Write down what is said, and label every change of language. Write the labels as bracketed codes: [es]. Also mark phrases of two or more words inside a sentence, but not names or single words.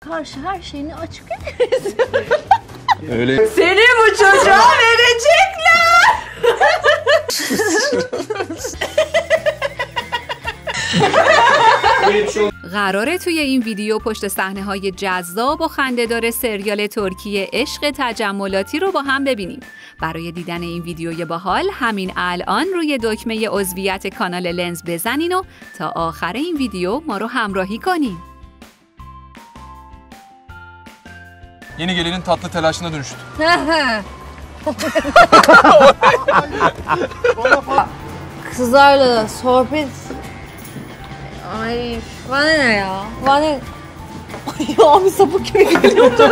[tr] karşı her şeyini açık ederiz. Öyle. Seni bu çocuğa verecekler. [fa] قراره توی این ویدیو پشت صحنه‌های جذاب و خنده‌دار سریال ترکی عشق تجملاتی رو با هم ببینیم. برای دیدن این ویدیوی باحال همین الان روی دکمه عضویت کانال لنز بزنین و تا آخر این ویدیو ما رو همراهی کنین. [tr] Yeni gelinin tatlı telaşına dönüştü. Kızlarla sohbet... Ay bana ne ya? Bana... Ay abi sapık gibi geliyor.